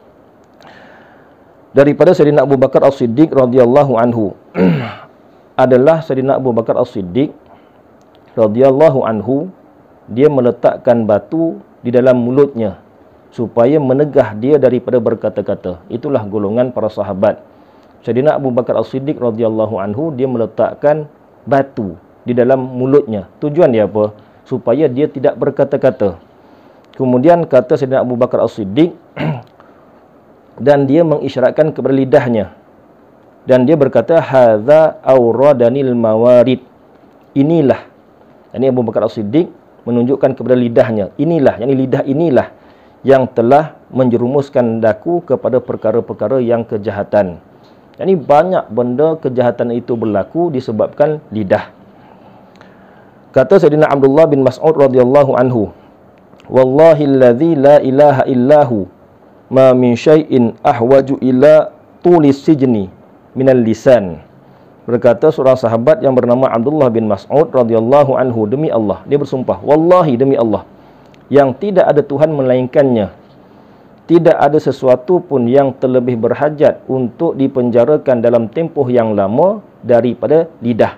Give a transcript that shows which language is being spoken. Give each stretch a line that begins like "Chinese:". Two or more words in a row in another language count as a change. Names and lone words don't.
Malay: Daripada Sayyidina Abu Bakar As-Siddiq
Arabic: رضي الله عنه
Malay: adalah Sayyidina Abu Bakar As-Siddiq
Arabic: رضي الله عنه,
Malay: dia meletakkan batu di dalam mulutnya supaya menegah dia daripada berkata-kata. Itulah golongan para sahabat. Sayyidina Abu Bakar As-Siddiq
Arabic: رضي الله عنه,
Malay: dia meletakkan batu di dalam mulutnya. Tujuan dia apa? Supaya dia tidak berkata-kata. Kemudian kata Sayyidina Abu Bakar As-Siddiq dan dia mengisyaratkan kepada lidahnya.
Arabic: Dan dia berkata, هذا أوردني الموارد.
Malay: Inilah. Ini Abu Bakar As-Siddiq menunjukkan kepada lidahnya. Inilah, yakni lidah inilah yang telah menjerumuskan daku kepada perkara-perkara yang kejahatan. Yani banyak benda kejahatan itu berlaku disebabkan lidah.
Arabic: Kata Sayyidina Abdullah bin Mas'ud رضي الله عنه، والله الذي لا إله إلا هو ما من شيء أحوج إلى طول سجن من اللسان.
Malay: Berkata seorang sahabat yang bernama Abdullah bin Mas'ud
Arabic: رضي الله عنه,
Malay: demi Allah, dia bersumpah, wallahi demi Allah, yang tidak ada Tuhan melainkannya, tidak ada sesuatu pun yang terlebih berhajat untuk dipenjarakan dalam tempoh yang lama daripada lidah.